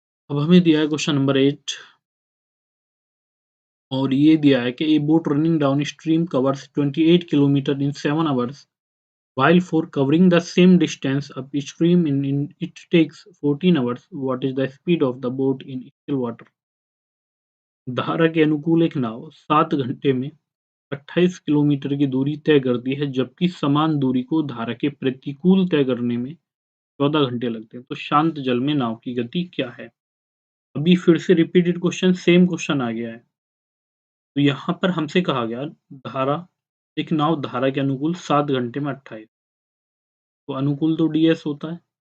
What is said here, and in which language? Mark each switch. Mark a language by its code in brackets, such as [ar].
[hi] अब हमें दिया है क्वेश्चन नंबर 8 और ये दिया है कि [en] A boat running downstream covers 28 kilometres in 7 hours while for covering the same distance upstream in it takes 14 hours. What is the speed of the boat in still water? [hi] धारा के अनुकूल एक नाव 7 घंटे में 28 किलोमीटर की दूरी तय करती है जबकि समान दूरी को धारा के प्रतिकूल तय करने में 14 घंटे लगते हैं। तो शांत जल में नाव की गति क्या है? अभी फिर से रिपीटेड क्वेश्चन सेम क्वेश्चन आ गया है। तो यहाँ पर हमसे कहा गया धारा एक नाव धारा के अनुकूल 7 घंटे में 28 तो अनुकूल तो ds होता है।